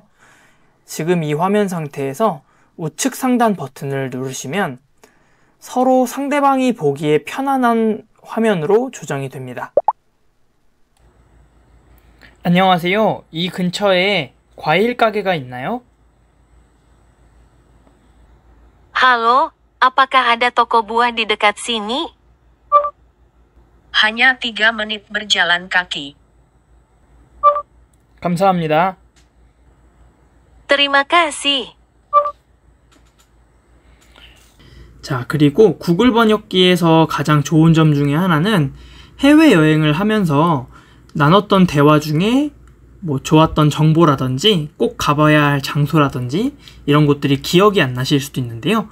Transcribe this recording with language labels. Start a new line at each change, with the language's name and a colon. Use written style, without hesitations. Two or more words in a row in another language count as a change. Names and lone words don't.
Korean: 지금 이 화면 상태에서 우측 상단 버튼을 누르시면 서로 상대방이 보기에 편안한 화면으로 조정이 됩니다. 안녕하세요. 이 근처에 과일 가게가 있나요?
Indonesian: Halo, apakah ada toko buah di dekat sini? Hanya 3 menit berjalan kaki.
Korean: 감사합니다.
Indonesian: Terima kasih.
Korean: 자, 그리고 구글 번역기에서 가장 좋은 점 중에 하나는 해외여행을 하면서 나눴던 대화 중에 뭐 좋았던 정보라든지 꼭 가봐야 할 장소라든지 이런 것들이 기억이 안 나실 수도 있는데요.